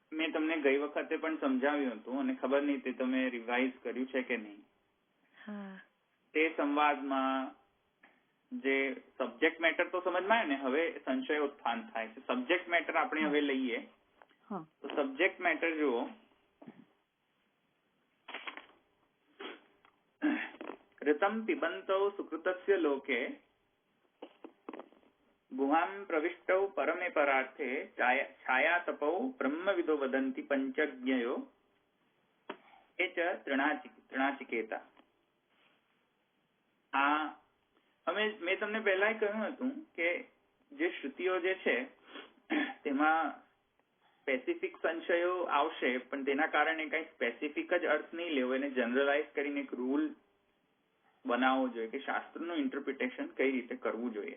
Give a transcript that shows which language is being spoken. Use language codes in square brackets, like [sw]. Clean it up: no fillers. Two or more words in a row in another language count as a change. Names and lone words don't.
[gu] મેં તમને ગઈ વખતે પણ સમજાવ્યું હતું અને ખબર નહીં તે તમે રિવાઇઝ કર્યું છે કે નહીં. હા. તે સંવાદમાં જે [en] subject matter [gu] તો સમજમાં આવે ને, હવે સંશય ઉત્થાન થાય છે. [en] subject matter [gu] આપણે હવે લઈએ. તો [en] subject matter [gu] જુઓ, [sa] ऋतं पिबन्तौ सुकृतस्य लोके गुहां प्रविष्टौ परमे परार्थे छायातपौ ब्रह्मविदो वदन्ति पञ्चज्ञयो એ ચ ત્રણાચિકેતા. [gu] આ મેં તમને પહેલા કહ્યું હતું કે જે શ્રુતિઓ જે છે તેમાં સ્પેસિફિક સંશયો આવશે, પણ તેના કારણે કઈ સ્પેસિફિક જ અર્થ નહીં લેવો, એને જનરલાઇઝ કરીને એક રૂલ બનાવવો જોઈએ કે શાસ્ત્રનું ઇન્ટરપ્રિટેશન કઈ રીતે કરવું જોઈએ.